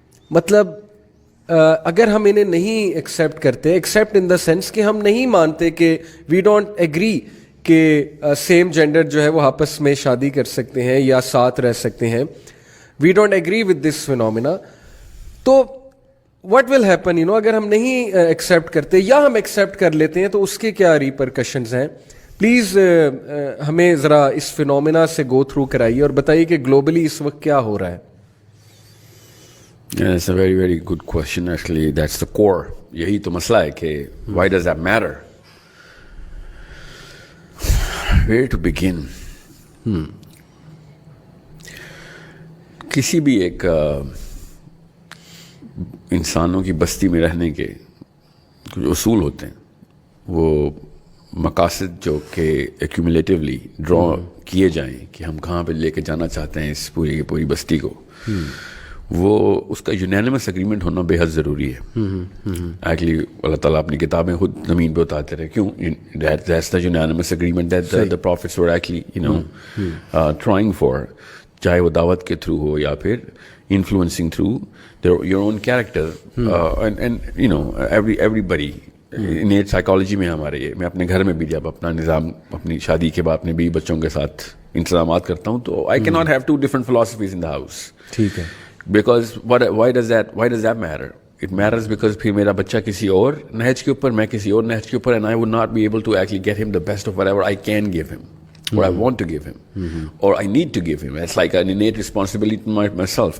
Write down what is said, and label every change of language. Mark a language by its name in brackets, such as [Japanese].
[Hindi] मतलब अगर हम इन्हें नहीं एक्सेप्ट करते, [English] accept in the sense [Hindi] कि हम नहीं मानते कि वी डोंट एग्री कि सेम जेंडर जो है वो आपस में शादी कर सकते हैं या साथ रह सकते हैं, [English] we don't agree with this phenomena, [Hindi] तो [English] what will happen, [Hindi] अगर हम नहीं एक्सेप्ट करते या हम एक्सेप्ट कर लेते हैं तो उसके क्या रिपरकशंस हैं. प्लीज़ हमें ज़रा इस फिनोमिना से [English] go through [Hindi] कराइए और बताइए कि ग्लोबली इस वक्त क्या हो रहा है. [English] It's a very very good question actually. That's the core. [Hindi] यही तो मसला है कि [English] why does that matter? Where to begin? [Hindi] किसी भी एक इंसानों की बस्ती में रहने के कुछ उसूल होते हैं, वो मकासद जो कि एक्यूमुलेटिवली ड्रॉ किए जाएं कि हम कहाँ पे लेके जाना चाहते हैं इस पूरी की पूरी बस्ती को, वो उसका यूनानिमस एग्रीमेंट होना बेहद ज़रूरी है. एक्चुअली अल्लाह ताला अपनी किताबें खुद ज़मीन पे उतारते रहे. क्यों? [English] that's the unanimous agreement that the profits were actually trying for, [Hindi] चाहे वो दावत के थ्रू हो या फिर [English] Influencing through your own character and everybody. [Hindi] इनेट psychology में हमारे ये, मैं अपने घर में भी जब अपना निज़ाम अपनी शादी के बाद अपने बीवी बच्चों के साथ इंतजामात करता हूँ, तो [English] I can not have two different philosophies in the house. [Hindi] ठीक है. [English] Because why does that matter? It matters because [Hindi] फिर मेरा बच्चा किसी और नहज के ऊपर, [English] मैं किसी और नहज के ऊपर, and I would not be able to actually get him the best of whatever I can give him, or I want to give him, or I need to give him. It's like an innate responsibility to myself.